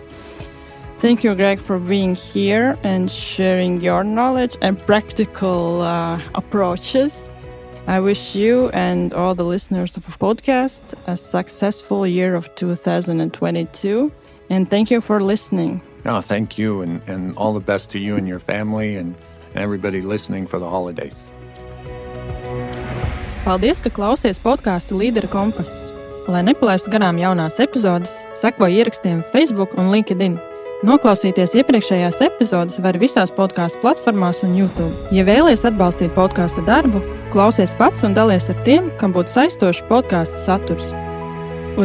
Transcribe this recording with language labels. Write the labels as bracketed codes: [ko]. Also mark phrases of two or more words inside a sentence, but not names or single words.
[en] Thank you, Greg, for being here and sharing your knowledge and practical approaches. I wish you and all the listeners of the podcast a successful year of 2022. And thank you for listening. No, thank you, and all the best to you and your family and everybody listening for the holidays. [lv] Paldies, ka klausies podcastu Līdera kompass. Lai nepalaistu garām jaunās epizodes, seko ierakstiem Facebook un LinkedIn. Noklausīties iepriekšējās epizodes var visās podcastu platformās un YouTube. Ja vēlies atbalstīt podcastu darbu, klausies pats un dalies ar tiem, kam būtu saistošs podcastu saturs.